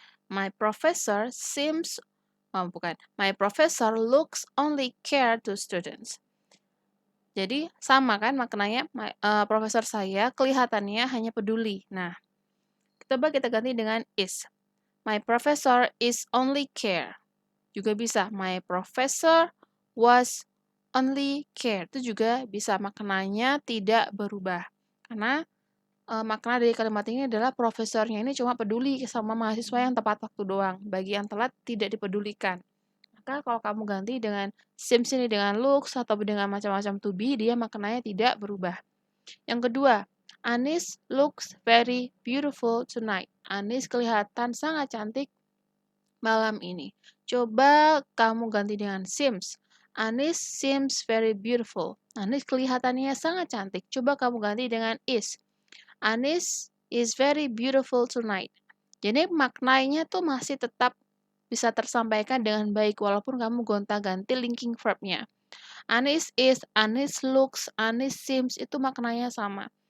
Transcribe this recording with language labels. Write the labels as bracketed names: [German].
[English] My professor seems, my professor looks only care to students. [Indonesian] Jadi sama kan maknanya, profesor saya kelihatannya hanya peduli. Nah, coba kita ganti dengan is. [English] My professor is only care. [Indonesian] Juga bisa, [English] my professor was only care. [Indonesian] Itu juga bisa, maknanya tidak berubah. Karena makna dari kalimat ini adalah profesornya ini cuma peduli sama mahasiswa yang tepat waktu doang. Bagi yang telat tidak dipedulikan. Maka kalau kamu ganti dengan seems ini dengan looks atau dengan macam-macam to be, dia maknanya tidak berubah. Yang kedua, [English] Anis looks very beautiful tonight. [Indonesian] Anis kelihatan sangat cantik malam ini. Coba kamu ganti dengan seems. [English] Anis seems very beautiful. [Indonesian] Anis kelihatannya sangat cantik. Coba kamu ganti dengan is. [English] Anis is very beautiful tonight. [Indonesian] Jadi maknanya tuh masih tetap bisa tersampaikan dengan baik walaupun kamu gonta-ganti linking verb-nya. [English] Anis is, Anis looks, Anis seems [Indonesian] itu maknanya sama.